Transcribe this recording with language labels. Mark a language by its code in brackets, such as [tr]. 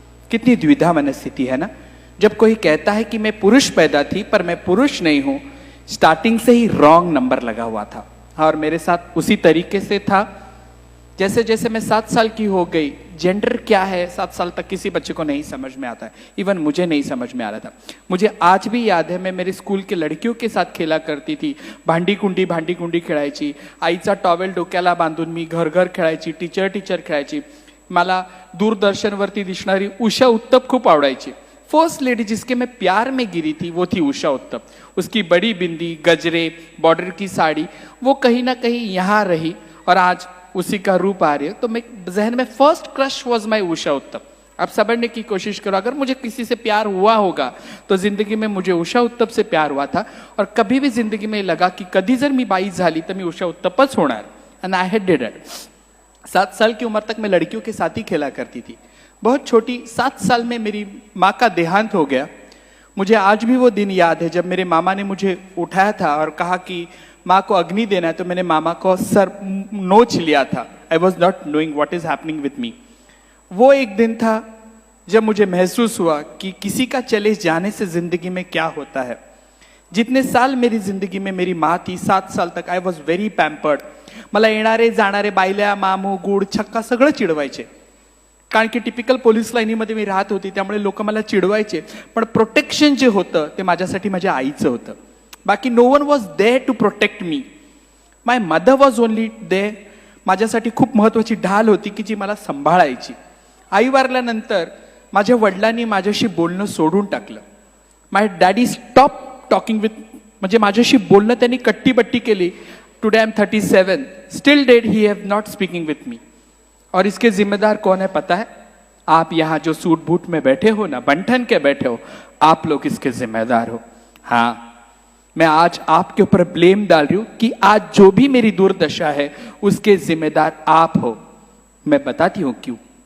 [hi] कितनी द्विधा मनस्थिति है ना। जब कोई कहता है कि मैं पुरुष पैदा थी पर मैं पुरुष नहीं हूं, स्टार्टिंग से ही रॉन्ग नंबर लगा हुआ था। और मेरे साथ उसी तरीके से था। जैसे जैसे मैं 7 साल की हो गई, जेंडर क्या है 7 साल तक किसी बच्चे को नहीं समझ में आता है। इवन मुझे नहीं समझ में आ रहा था। मुझे आज भी याद है, मैं मेरे स्कूल के लड़कियों के साथ खेला करती थी। [mr] भांडी कुंडी खेळायची, आईचा टॉवेल डोक्याला बांधून मी घर घर खेळायची, टीचर खेळायची। मला दूरदर्शनवरती दिसणारी उषा उत्तप खूप आवडायची। [hi] फर्स्ट लेडी जिसके मैं प्यार में गिरी थी वो थी उषा उत्तप। उसकी बड़ी बिंदी, गजरे, बॉर्डर की साड़ी, वो कहीं ना कहीं यहाँ रही और आज उसी का रूप आ रही है। तो मैं जहन में [en] First crush was my Usha Uthup. [hi] आप समझने की कोशिश करो, अगर मुझे किसी से प्यार हुआ होगा तो जिंदगी में मुझे उषा उत्तप से प्यार हुआ था। और कभी भी जिंदगी में लगा कि [mr] कधी जर मी बाई झाली तर मी उषा उत्तपच होणार, [en] And I had did it. [hi] 7 साल की उम्र तक मैं लड़कियों के साथ ही खेला करती थी। बहुत छोटी 7 साल में मेरी माँ का देहांत हो गया। मुझे आज भी वो दिन याद है जब मेरे मामा ने मुझे उठाया था और कहा कि माँ को अग्नि देना है, तो मैंने मामा को सर नोच लिया था। [en] I was not knowing what is happening with me. [hi] वो एक दिन था जब मुझे महसूस हुआ कि किसी का चले जाने से जिंदगी में क्या होता है। जितने साल मेरी जिंदगी में मेरी माँ थी, 7 साल तक [en] I was very pampered. [mr] मला येणारे जाणारे बायल्या, मामू, गुड, छक्का सगळं चिडवायचे। कारण की टिपिकल पोलीस लाईनीमध्ये मी राहत होती, त्यामुळे लोक मला चिडवायचे, पण प्रोटेक्शन जे होतं ते माझ्यासाठी माझ्या आईचं होतं। [en] बाकी no one was there to protect me, my mother was only there. [mr] माझ्यासाठी खूप महत्वाची ढाल होती की जी मला सांभाळायची। आई वारल्यानंतर माझ्या वडिलांनी माझ्याशी बोलणं सोडून टाकलं। [en] my daddy stop talking with, [mr] म्हणजे माझ्याशी बोलणं त्यांनी कट्टीबट्टी केली। [en] Today I am 37, still dad he have not speaking with me. [hi] और इसके जिम्मेदार कौन है पता है? आप यहाँ जो सूट बूट में बैठे हो ना, बंठन के बैठे हो, आप लोग इसके जिम्मेदार हो। हाँ, मैं आज आपके ऊपर ब्लेम डाल रही हूं कि आज जो भी मेरी दुर्दशा है उसके जिम्मेदार आप हो। मैं बताती हूं क्यों।